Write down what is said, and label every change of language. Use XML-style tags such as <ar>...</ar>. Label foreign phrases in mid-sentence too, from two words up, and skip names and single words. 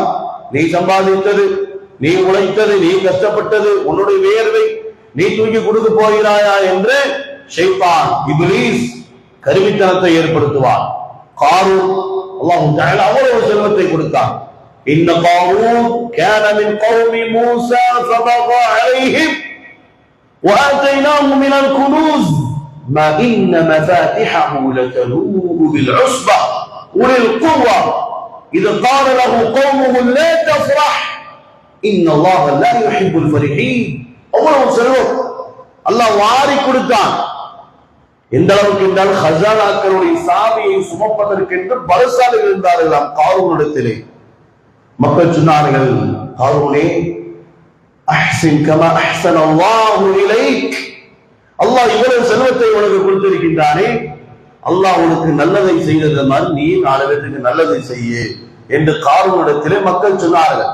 <ta>நீ சம்பாதித்தது, நீ உழைத்தது, நீ கஷ்டப்பட்டது, உன்னுடைய வேர்வை நீ தூக்கி கொடுத்து போகிறாயா என்று ஷைத்தான், இப்லீஸ் கருவித்தனத்தை ஏற்படுத்துவான். காரூன்</ta> <ar>الله تعالى</ar> <ta>அவ்வளவு செல்வத்தை கொடுத்தான்.</ta> <ar>إن قارون كان من قوم موسى فبغى عليهم وآتيناه من الكنوز ما إن مفاتحه لتنوء بالعصبة أولي القوة إذ قال له قومه لا تفرح إن الله لا يحب الفرحين.</ar> <ta>அவ்வளவு செல்வம் அல்லாஹ் வாரி கொடுத்தான். எந்த அளவுக்கு என்றால் ஹஸானாக்களுடைய சாவியை சுமப்பதற்கென்று பலசாலிகள் இருந்தார்கள் காரூனிடத்திலே. மக்கள் சொன்னார்கள், காரூனே</ta> <ar>أحسن كما أحسن الله إليك,</ar> <ta>அல்லாஹ் இவ்வளவு செல்வத்தை உனக்கு கொடுத்திருக்கின்றானே, அல்லாஹ் உனக்கு நல்லதை செய்தது மாதிரி நீ 4 பேருக்கு நல்லதை செய்ய என்று காரூனிடத்திலே மக்கள் சொன்னார்கள்.</ta>